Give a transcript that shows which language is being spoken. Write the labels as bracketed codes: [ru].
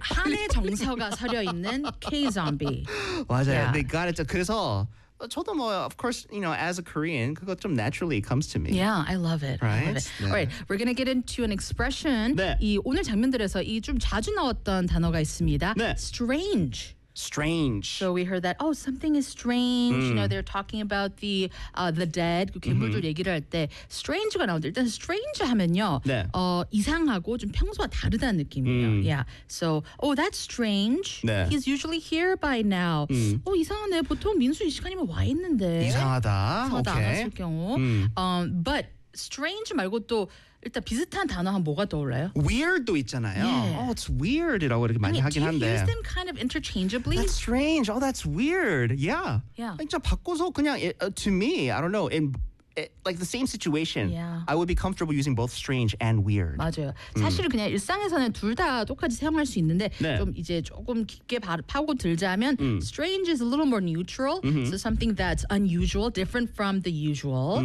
[ko] 한의정서가서려있는 K 좀비 맞아요 [en] They got it. [ko] 그래서저도뭐 [en] of course you know as a Korean [ko] 그거좀 [en] naturally comes to me. Yeah, I love it. Right. Love it. Yeah. All right, we're gonna get into an expression. [ko] 네 이오늘장면들에서이좀자주나왔던단어가있습니다 네 [en] Strange. Strange. So we heard that, oh, something is strange. Mm. You know, they're talking about the dead. [ko] 그 괴물들 mm-hmm. 얘기를 할 때 strange가 나오는데 일단 strange 하면요. 네. 어, 이상하고 좀 평소와 다르다는 느낌이에요. [en] Yeah. So, oh, that's strange. [ko] 네. [en] He's usually here by now. Mm. [ko] 어, 이상하네. 보통 민수 이 시간이면 와 있는데. 이상하다. 이상하다 [en] okay. [ko] 안 왔을 경우. Mm. But strange 말고 또 일단 비슷한 단어 한 뭐가 떠올라요? Weird도 있잖아요. [en] Yeah. Oh, it's weird. [ko] 이라고 이렇게 많이 [en] I mean, [ko] 하긴 한데. [en] Do you use them kind of interchangeably? That's strange. Oh, that's weird. Yeah. Yeah. [ko] 진짜 바꿔서 그냥 [en] to me, I don't know. Like the same situation, yeah. I would be comfortable using both strange and weird. [ko] 맞아요. 사실은 그냥 일상에서는 둘 다 똑같이 사용할 수 있는데 네. 좀 이제 조금 깊게 파고 들자면 [en] strange is a little more neutral, mm-hmm. so something that's unusual, different from the usual.